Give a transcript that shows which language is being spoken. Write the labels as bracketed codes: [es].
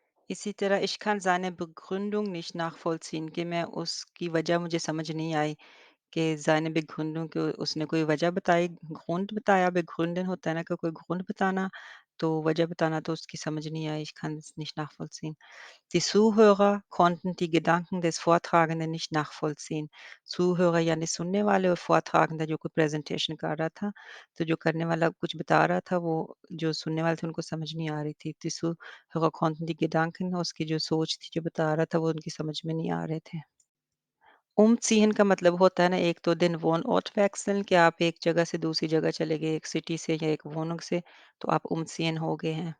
[hi] इसी तरह [de] ich kann seine Begründung nicht nachvollziehen [hi] कि मैं उसकी वजह मुझे समझ नहीं आई कि seine Begründung कि उसने कोई वजह बताई, Grund बताया, begründen होता है ना कि कोई Grund बताना, तो वजह बताना, तो उसकी समझ नहीं आई, [de] ich kann es nicht nachvollziehen। Die Zuhörer konnten die Gedanken des Vortragenden nicht nachvollziehen। [hi] Zuhörer यानी सुनने वाले, और Vortragender जो कोई प्रेज़ेंटेशन कर रहा था, तो जो करने वाला कुछ बता रहा था, वो जो सुनने वाले थे उनको समझ नहीं आ रही थी। [de] Die Zuhörer konnten die Gedanken [hi] उसकी जो सोच थी, जो बता रहा था, वो उनकी समझ में नहीं आ रहे थे। उम्ज़ीहन का मतलब होता है ना एक तो [de] दिन वोन ऑट वैक्सेल [hi] कि आप एक जगह से दूसरी जगह चले गए, एक सिटी से या एक वोनग से, तो आप उम्ज़ीहन हो गए हैं।